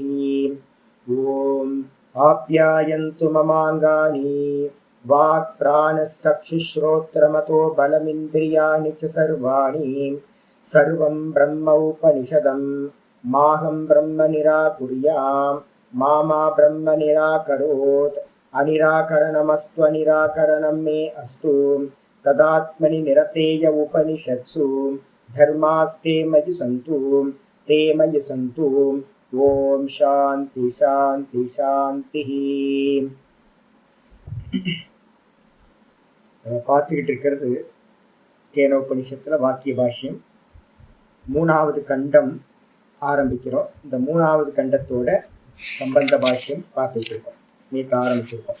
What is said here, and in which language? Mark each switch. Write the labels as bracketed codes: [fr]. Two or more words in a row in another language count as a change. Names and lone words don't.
[sa] ॐ आप्यायन्तु ममाङ्गानि वाक्प्राणश्चक्षुश्रोत्रमतो बलमिन्द्रियाणि च सर्वाणि सर्वं ब्रह्मोपनिषदं माहं ब्रह्म निराकुर्याम् मा ब्रह्म निराकरोत्। अनिराकरणमस्तु अनिराकरणं मे अस्तु तदात्मनि निरतेय उपनिषत्सु धर्मास्ते मयि सन्तु ते मयि सन्तु। ॐ शान्ति शान्ति शान्तिः। [ta] பார்த்துக்கிட்டு இருக்கிறது கேனோபனிஷத்தில் வாக்கிய பாஷ்யம் 3வது கண்டம் ஆரம்பிக்கிறோம். இந்த 3வது கண்டத்தோட சம்பந்த பாஷ்யம் பார்த்துட்டு இருக்கோம். நேற்று ஆரம்பிச்சிருக்கோம்.